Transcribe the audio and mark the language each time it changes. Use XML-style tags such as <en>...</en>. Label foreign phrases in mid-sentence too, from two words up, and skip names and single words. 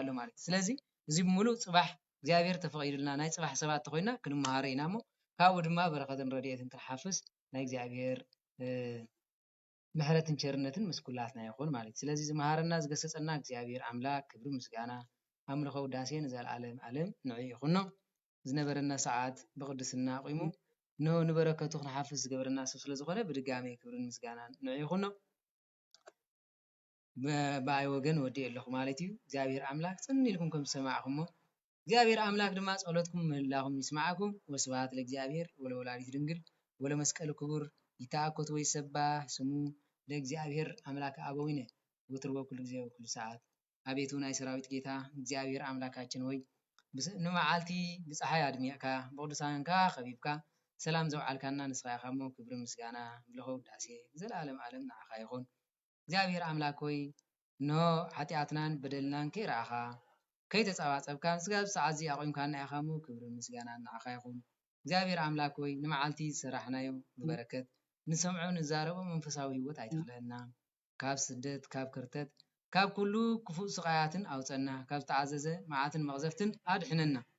<ti>ኣሎ ማለት እዩ ስለዚ እዚ ብምሉእ ፅባሕ እግዚኣብሔር ተፈቒዱልና ናይ ፅባሕ ሰባት ተኮይንና ክንመሃሮ ኢና እሞ ካብኡ ድማ በረኸትን ረድኤትን ክንሓፍስ ናይ እግዚኣብሔር ምሕረትን ቸርነትን ምስ ኩላትና ይኹን ማለት እዩ ስለዚ ዝመሃረና ዝገሰፀና እግዚኣብሔር ኣምላክ ክብሪ ምስጋና ኣምልኾ ውዳሴ ንዘለኣለም ዓለም ንዑ ይኹኖ ዝነበረና ሰዓት ብቅድስና ኣቂሙ ንበረከቱ ክንሓፍስ ዝገበረና ሰብ ስለ ዝኾነ ብድጋሚ ክብርን ምስጋናን ንዑ ይኹኖ ብኣይ ወገን ወዲእ ኣለኹ ማለት እዩ እግዚኣብሔር ኣምላክ ፅን ኢልኩም ከም ዝሰማዕኹሞ እግዚአብሔር አምላክ ድማ ጸሎትኩም ምህላኩም ይስማዓኩም</ti> <gez>ወስብሐት ለእግዚአብሔር ወለወላዲቱ ድንግል ወለመስቀሉ ክቡር ይትአኮት ወይሰባህ ስሙ ለእግዚአብሔር አምላክ አበዊነ ወትር በኩል ጊዜ በኩል ሰዓት</gez> <am>አቤቱ ናይ ሰራዊት ጌታ እግዚአብሔር አምላካችን ሆይ</am> <ti>ንመዓልቲ ብፀሓይ አድሚዕካ በቅዱሳንካ ከቢብካ ሰላም ዘውዓልካና ንስኻ ኢኻ እሞ ክብሪ ምስጋና ምልኾ ውዳሴ ዘለዓለም ዓለም ንዓኻ ይኹን እግዚአብሔር አምላክ ሆይ ኖ ኃጢአትናን በደልናን ከይረአኻ ከይተፃባፀብካ ስጋብ ሰዓት እዚ ኣቆምካና ኢኻ እሞ ክብሪ ምስጋና ንዓኻ ይኹን እግዚአብሔር አምላክ ሆይ ንመዓልቲ ዝሰራሕናዮ ብበረከት ንሰምዖ ንዛረቦ መንፈሳዊ ህይወት ኣይትኽለና ካብ ስደት ካብ ክርተት ካብ ኩሉ ክፉእ ስቃያትን ኣውፀና ካብ ዝተዓዘዘ መዓትን መቕዘፍትን ኣድሕነና</ti>